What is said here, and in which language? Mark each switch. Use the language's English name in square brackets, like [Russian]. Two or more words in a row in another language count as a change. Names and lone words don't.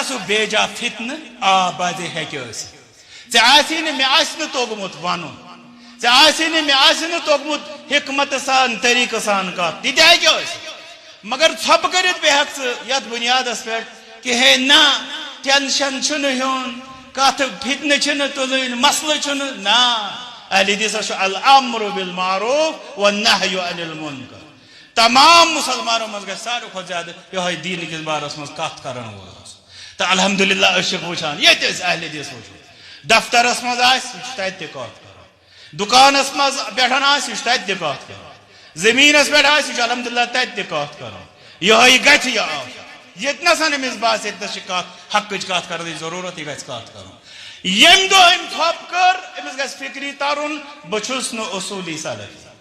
[Kashmiri] سُہ بیجا فتنہٕ آ بازے ہیٚکہِ ٲسِتھ ژےٚ آسی نہٕ مےٚ آسہِ نہٕ توٚگمُت ونُن ژےٚ آسی نہٕ مےٚ آسہِ نہٕ توٚگمُت حکمتہٕ سان طریٖقہٕ سان کتھ تہِ تہِ ہیٚکہِ ٲسِتھ مگر ژھۄپہٕ کٔرِتھ بیٚیہِ ہٮ۪کہٕ ژٕ یتھ بُنیادس پٮ۪ٹھ کہِ ہے نہ ٹینشن چھُنہٕ ہیوٚن کتھ فتنہٕ چھِنہٕ تُلٕنۍ مسلہٕ چھُنہٕ نہ اہلِ حدیثس چھُ [Arabic] الامر بالمعروف والنہی عن المنکر [Urdu] تمام مسلمانوں [Kashmiri] منٛز گژھِ ساروی کھۄتہٕ زیادٕ یِہوے دیٖنہٕ کِس بارس منٛز کتھ کرن وول تہٕ الحمدللہ أسۍ چھِکھ وٕچھان ییٚتہِ أسۍ اہلِ حدیث وٕچھو دفترس منٛز آسہِ یہِ چھُ تتہِ تہِ کتھ کران دُکانس منٛز پٮ۪ٹھ آسہِ یہِ چھُ تتہِ تہِ کتھ کران زٔمیٖنس پٮ۪ٹھ آسہِ یہِ چھُ الحمدللہ تتہِ تہِ کتھ کران یِہوے گژھِ یہِ آسُن ییٚتنس أمِس باسہِ ییٚتنس چھِ کتھ حقٕچ کتھ کرنٕچ ضروٗرت یہِ گژھِ کتھ کرُن ییٚمہِ دۄہ أمۍ ژھۄپہٕ کٔر أمِس گژھِ فِکری ترُن بہٕ چھُس نہٕ اصوٗلی سلفی